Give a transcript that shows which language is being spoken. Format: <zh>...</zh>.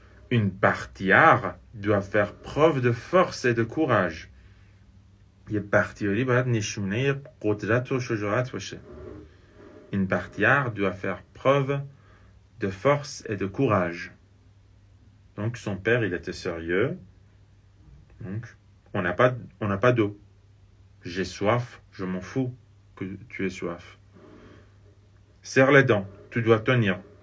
<fr>Une bartière doit faire preuve de force et de courage.</fr> <fa>یه بختیاری باید نشونه قدرت و شجاعت باشه.</fa> <fr>Une bartière doit faire preuve de force et de courage. Donc son père, il était sérieux. Donc on n'a pas d'eau. J'ai soif, je m'en fous que tu aies soif. Serre les dents, tu dois tenir.</fr>